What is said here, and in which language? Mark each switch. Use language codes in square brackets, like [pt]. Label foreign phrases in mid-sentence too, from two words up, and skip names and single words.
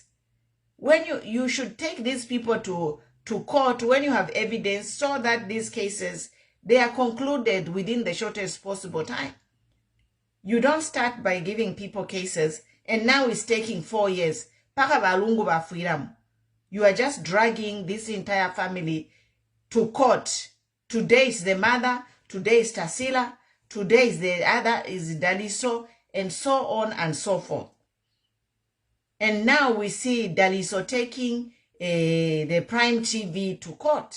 [en] When you should take these people to court when you have evidence, so that these cases, they are concluded within the shortest possible time. You don't start by giving people cases, and now it's taking 4 years. [bem] Paka balungu ba freedom. [en] You are just dragging this entire family to court. Today is the mother, today is Tarsila, today is the other, is Daliso, and so on and so forth. And now we see Daliso taking the Prime TV to court.